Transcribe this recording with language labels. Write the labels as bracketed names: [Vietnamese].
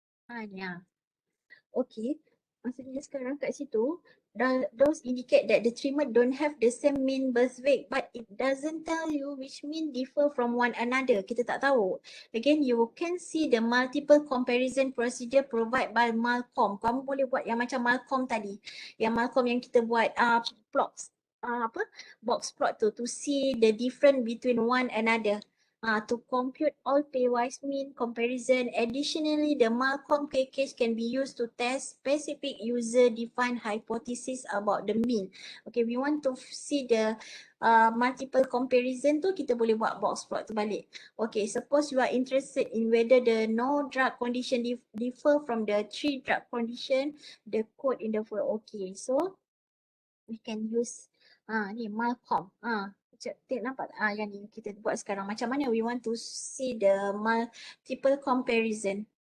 [Malay] Ni okay, maksudnya sekarang kat situ, [English] those indicate that the treatment don't have the same mean birth weight, but it doesn't tell you which mean differ from one another. [Malay] Kita tak tahu. [English] Again, you can see the multiple comparison procedure provided by Malcolm. [Malay] Kamu boleh buat yang macam Malcolm tadi. Yang Malcolm yang kita buat [English] plots, box plot tu, to see the difference between one another. To compute all pairwise mean comparison. Additionally, the Malcolm package can be used to test specific user-defined hypothesis about the mean. Okay, we want to see the multiple comparison tu, [Malay] kita boleh buat box plot tu balik. [English] Okay, suppose you are interested in whether the no drug condition differ from the 3 drug condition, the code in the file. Okay, so we can use ni Malcolm. [Malay] Nampak yang ni kita buat sekarang. Macam mana [English] we want to see the multiple comparison.